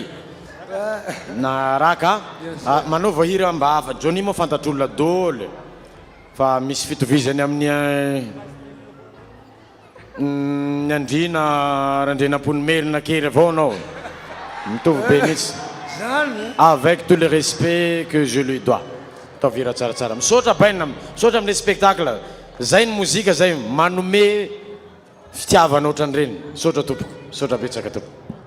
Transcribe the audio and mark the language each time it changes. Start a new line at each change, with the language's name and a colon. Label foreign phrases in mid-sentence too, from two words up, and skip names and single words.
Malagasy: Na raka manaova hira mba hafa. Johnny moa fantatr'olona dôly fa misy fitovizany amin'ny ny andrina randrenam-ponimerina kely avao anao. Mitovy be mihitsy.
French: Avec tout le respect que je lui dois.
Malagasy: Atao hira tsaratsara. Misaotra baina, misaotra amin'le spectacle. Zay ny mozika zay manome fitiavana ohatran'ireny. Misaotra tompoko, misaotra betsaka tompoko.